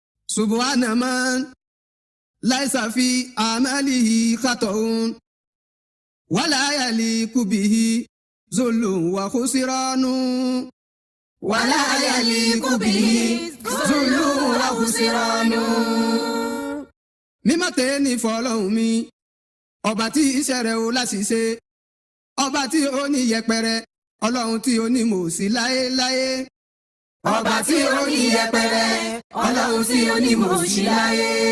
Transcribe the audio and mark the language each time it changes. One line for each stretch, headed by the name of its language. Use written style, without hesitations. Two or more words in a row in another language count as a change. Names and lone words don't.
Arabic: سبحان من ليس في عمله خطأ ولا يليق به ظلم وخسران ولا يليق به ظلم وخسران.
Yoruba: mímọ́ tẹ́ni fọlọ́hun mi ọba tí iṣẹ́ rẹ̀ ò láṣìṣe ọba tí ó ní yẹpẹrẹ ọlọ́run tí ó ní mòsí láéláé. ọba tí ó ní yẹpẹrẹ ọlọ́run tí ó ní mòsí láyé.